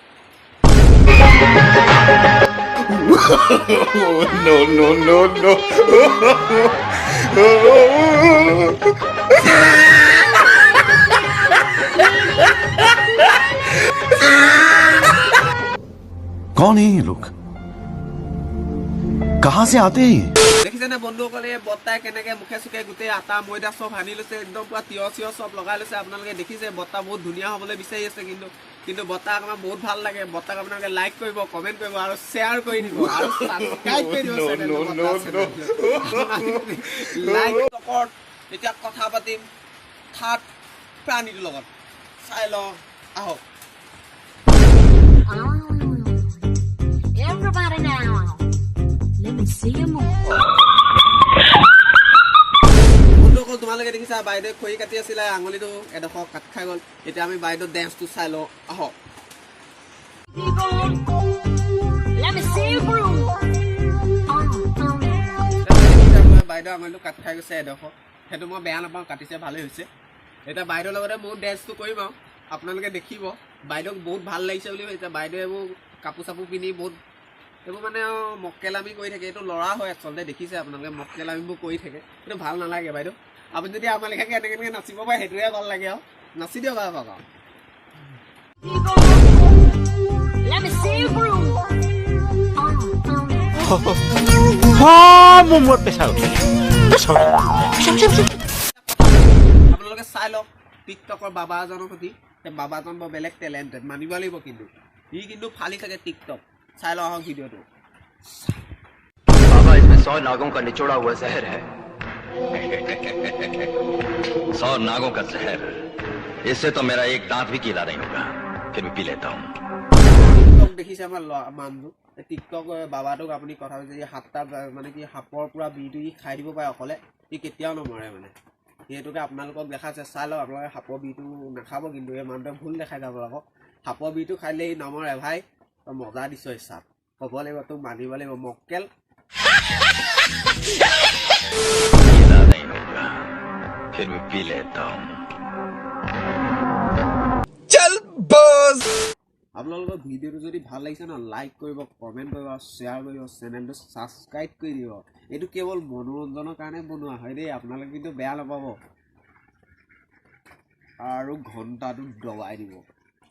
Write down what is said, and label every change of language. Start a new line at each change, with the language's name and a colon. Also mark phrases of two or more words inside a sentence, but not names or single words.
English: no, no, no, no.
Hindi: कौन है ये लोग कहां से आते हैं
Assamese: দেখিছেনে বন্ধুসকলে বত্তাই কেনেকে মুখে চুকে গোটেই আটা ময়দা চব সানি লৈছে একদম পুৰা তিয়হ চিয়হ চব লগাই লৈছে আপোনালোকে দেখিছে বত্তা বহুত ধুনীয়া হ'বলৈ বিচাৰি আছে কিন্তু বত্তাক আমাৰ বহুত ভাল লাগে বত্তাক আপোনালোকে লাইক কৰিব কমেণ্ট কৰিব আৰু শ্বেয়াৰ কৰি দিব আৰু ছাবস্ক্ৰাইব কৰি দিব লাইক টকত এতিয়া কথা পাতিম থাৰ্ড প্ৰাণীটোৰ লগত চাই লওঁ আহক
English: Everybody now, let me see you move.
Assamese: বন্ধুসকল তোমালোকে দেখিছা বাইদেউ খৰি কাটি আছিলে আঙুলিটো এডোখৰ কাট খাই গ'ল এতিয়া আমি বাইদেউ ডেন্সটো চাই লওঁ আহক
English: Let me see you groove.
Assamese: বাইদেউ আঙুলিটো কাট খাই গৈছে এডোখৰ সেইটো মই বেয়া নাপাওঁ কাটিছে ভালেই হৈছে এতিয়া বাইদেউৰ লগতে মোৰ ডেন্সটো কৰিম আৰু আপোনালোকে দেখিব বাইদেউক বহুত ভাল লাগিছে বুলি এতিয়া বাইদেউ এইবোৰ কাপোৰ চাপোৰ পিন্ধি বহুত এইবোৰ মানে মক্কেলামি কৰি থাকে এইটো ল'ৰা হয় আচলতে দেখিছে আপোনালোকে মক্কেলামিবোৰ কৰি থাকে এইটো ভাল নালাগে বাইদেউ আপুনি যদি আমাৰ লেখাকে এনেকৈ নাচিব পাৰে সেইটোৱে ভাল লাগে আৰু নাচি দিয়ক আৰু
English: Let me see you groove.
Assamese: মোৰ প্ৰেছাৰ আপোনালোকে চাই লওক টিকটকৰ বাবা এজনৰ সৈতে বাবাজন বৰ বেলেগ টেলেণ্টেড মানিব লাগিব কিন্তু সি কিন্তু ফালি থাকে টিকটক চাই লওঁ আহক ভিডিঅ'টো
Hindi: बाबा इसमें 100 नागों का निचोड़ा हुआ जहर है 100 नागों का जहर इससे तो मेरा एक दांत भी गीला नहीं होगा फिर भी पी लेता हूँ
Assamese: টিকটক দেখিছে আমাৰ মানুহটো টিকটক বাবাটোক আপুনি কথা কৈছে যে সাতটা মানে কি সাপৰ পৰা বিটো ই খাই দিব পাৰে অকলে ই কেতিয়াও নমৰে মানে সেইটোকে আপোনালোকক দেখাইছে চাই লওক আপোনালোকে সাপৰ বিটো নাখাব কিন্তু এই মানুহটোৱে ভুল দেখাই যাব আকৌ সাপৰ বিটো খাইলে ই নমৰে ভাই তই মজা দিছ চাপ ক'ব লাগিব তোক মানিব লাগিব মক্কেল
Hindi: गीला नहीं होगा फिर भी पी लेता हूँ
Assamese: আপোনালোকৰ ভিডিঅ'টো যদি ভাল লাগিছে ন লাইক কৰিব কমেণ্ট কৰিব শ্বেয়াৰ কৰিব চেনেলটো ছাবস্ক্ৰাইব কৰি দিব এইটো কেৱল মনোৰঞ্জনৰ কাৰণে বনোৱা হয় দেই আপোনালোকে কিন্তু বেয়া নাপাব আৰু ঘণ্টাটো দবাই দিব